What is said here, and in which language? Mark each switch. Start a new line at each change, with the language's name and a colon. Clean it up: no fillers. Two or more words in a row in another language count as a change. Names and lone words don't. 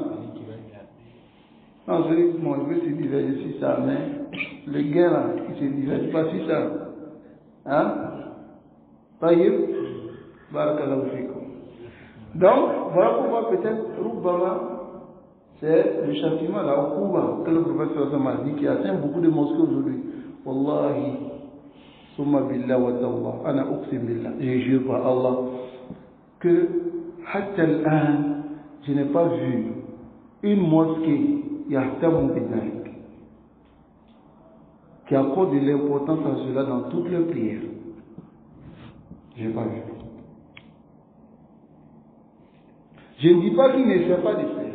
French: Non, je dis, bon, il veut se diverger sur ça, mais le gain là, il se diverge pas sur ça. Hein?
Arabic: طيب، بارك الله فيكم.
French: Donc, voilà pourquoi peut-être, Rubbama, c'est le châtiment, la Okuba, que le professeur Osama a dit, qui atteint beaucoup de mosquées aujourd'hui.
Arabic: والله، ثم بالله وتالله، أنا أقسم بالله,
French: je jure par Allah, que,
Arabic: حتى الآن,
French: je n'ai pas vu une mosquée,
Arabic: يهتم بذلك,
French: qui accorde de l'importance à cela dans toutes les prières. Je n'ai pas vu. Je ne dis pas qu'il n'essaie pas de faire.